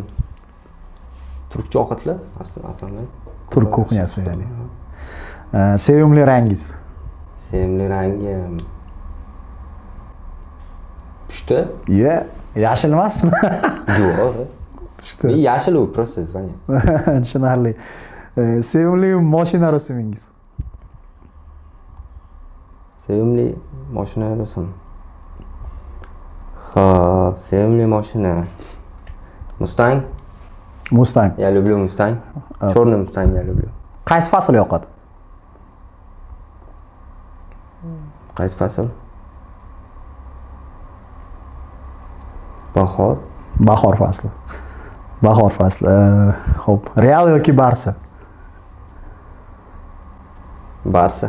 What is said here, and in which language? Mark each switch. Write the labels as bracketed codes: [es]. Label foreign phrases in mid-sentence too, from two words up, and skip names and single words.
[uz] Turkcha ovqatlar aslida. Turk kuxnyasi ya'ni. Sevimli rangingiz? Sevimli rangim pushti. Yashil emasmi? Yo'q. Pushti. Yashil u [ru] просто звание. [uz] Tushunarli. Sevimli mashina rusmingiz? Sevimli mashina rusum. Xo'p, sevimli mashina. Mustang. Mustang. [ru] Я люблю Mustang. Черный Mustang я люблю. [uz] Qaysi fasl yoqadi? Qaysi fasl? Bahor. Bahor fasli. Bahor fasli. Xo'p, Real yoki Barsa? Barsa.